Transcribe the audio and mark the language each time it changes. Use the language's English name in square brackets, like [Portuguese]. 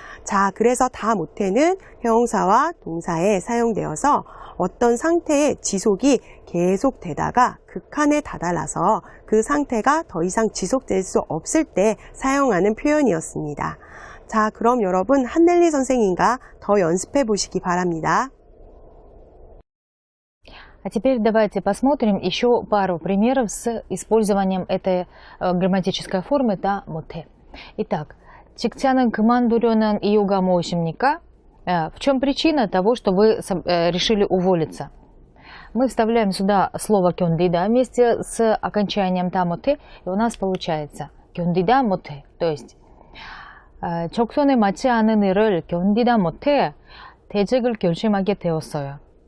[Korean] 자, 그래서 다 못해는 형용사와 동사에 사용되어서 어떤 상태의 지속이 계속 되다가 극한에 다다라서 그 상태가 더 이상 지속될 수 없을 때 사용하는 표현이었습니다. 자, 그럼 여러분 한넬리 선생님과 더 연습해 보시기 바랍니다. [Russian] А теперь давайте посмотрим еще пару примеров с использованием этой грамматической формы «та моте». [Korean] Итак, 직장은 그만두려는 이유가 무엇입니까? [Russian] В чем причина того, что вы решили уволиться? Мы вставляем сюда слово «кёндида» вместе с окончанием «та моте», и у нас получается «кёндида моте», то есть 적성에 맞지 않은 일을 견디다 못해 퇴직을 결심하게 되었어요.